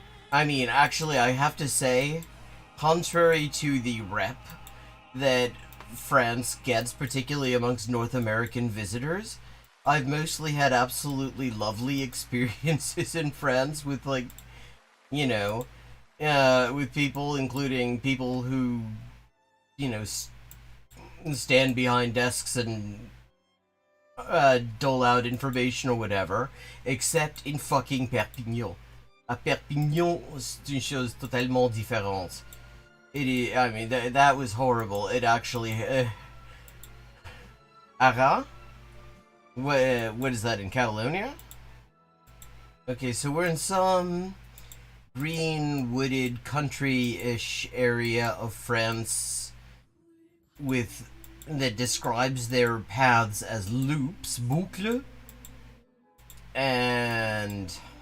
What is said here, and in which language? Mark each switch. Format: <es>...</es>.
<en>I mean, actually, I have to say, contrary to the rep that France gets, particularly amongst North American visitors, I've mostly had absolutely lovely experiences in France with, like, you know, with people, including people who, you know, stand behind desks and dole out information or whatever, except in fucking Perpignan.</en> <fr>À Perpignan, c'est une chose totalement différente.</fr> <en>I mean, that was horrible. It actually... Ara? What is that, in Catalonia? Okay, so we're in some green, wooded, country-ish area of France that describes their paths as loops, boucles, and...</en>